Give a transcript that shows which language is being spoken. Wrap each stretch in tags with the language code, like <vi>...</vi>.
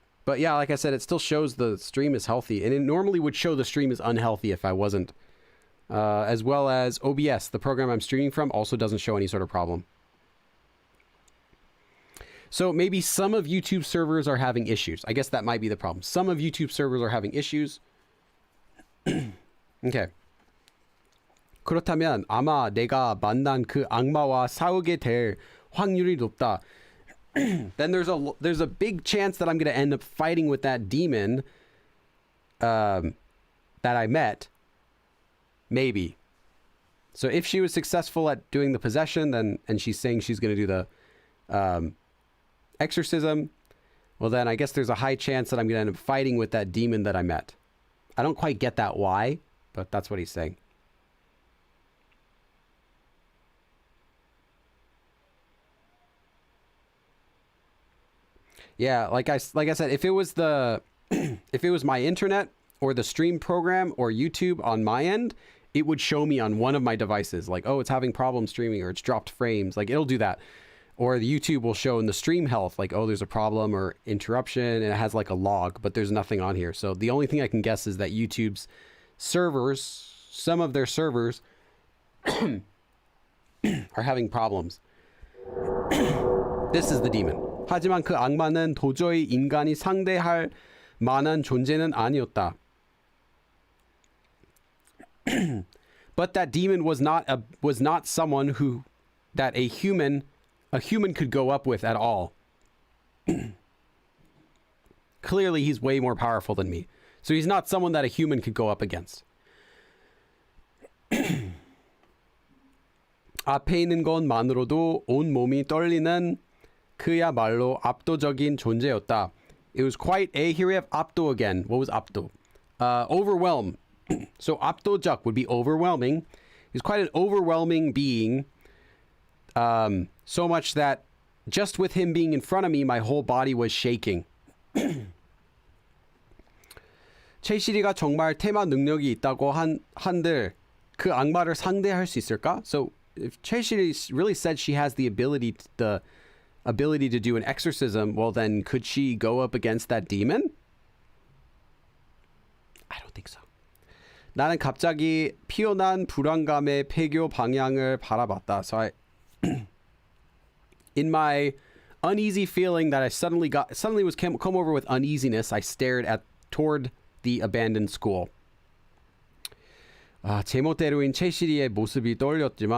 <en>But yeah, like I said, it still shows the stream is healthy. And it normally would show the stream is unhealthy if I wasn't. As well as OBS, the program I'm streaming from, also doesn't show any sort of problem. So maybe some of YouTube servers are having issues. I guess that might be the problem. Some of YouTube servers are having issues. Okay.</en> <ko>그렇다면 아마 내가 만난 그 악마와 싸우게 될 확률이 높다.</ko> <en>Then there's a big chance that I'm going to end up fighting with that demon that I met. Maybe. So if she was successful at doing the possession, then, and she's saying she's going to do the exorcism, well then I guess there's a high chance that I'm going to end up fighting with that demon that I met. I don't quite get that why, but that's what he's saying. Yeah, like I said, if it was the if it was my internet or the stream program or YouTube on my end, it would show me on one of my devices like, oh, it's having problems streaming or it's dropped frames. Like it'll do that. Or the YouTube will show in the stream health like, oh, there's a problem or interruption, and it has like a log, but there's nothing on here. So the only thing I can guess is that YouTube's servers, some of their servers are having problems. This is the demon.</en> <ko>하지만 그 악마는 도저히 인간이 상대할 만한 존재는 아니었다.</ko> <en>But that demon was not someone who that a human could go up with at all. Clearly he's way more powerful than me. So he's not someone that a human could go up against.</en> <ko>앞에 있는 것만으로도 온 몸이 떨리는 그야말로 압도적인 존재였다.</ko> <en>It was quite a, here we have 압도 again. What was 압도? Overwhelm. So 압도적 would be overwhelming. He's quite an overwhelming being. So much that just with him being in front of me, my whole body was shaking.</en> <ko>최시리가 정말 테마 능력이 있다고 한들 그 악마를 상대할 수 있을까?</ko> <en>So if 최시리 really said she has the ability to do an exorcism, well then could she go up against that demon? I don't think so.</en> <ko>나는 갑자기 피어난 불안감의 폐교 방향을 바라봤다.</ko> <en>So in my uneasy feeling that I suddenly was come over with uneasiness, I stared toward the abandoned school.</en> <ko>제멋대로인 최시리의 모습이 떠올려진다.</ko>